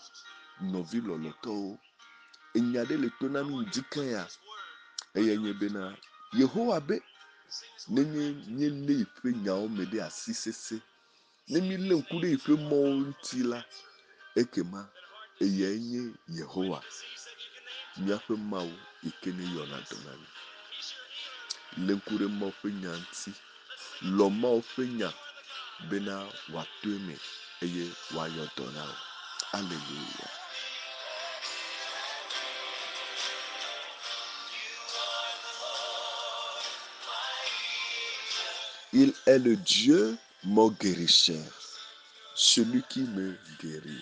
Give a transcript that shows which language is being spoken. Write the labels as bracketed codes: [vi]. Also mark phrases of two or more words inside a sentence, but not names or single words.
[ee] Nɔvi lɔlɔtɔwo, enya ɖe le to na mi ŋdika ya, eye nye bena Yehowa be nenye míelé yi ƒe nyawo me ɖe asi sese, ne mílé ŋku ɖe yi ƒe mɔwo ŋuti la, ekema eyae nye Yehowa, míaƒe Mawu yi ke ne yɔna dɔ na mi. Lé ŋku ɖe Mawu ƒe nya ŋuti, lɔ Mawu ƒe nya bena wòatoe me. eye wayɔdɔna o. [fr] Alléluia. Il est le Dieu mon guérisseur, celui qui me guérit.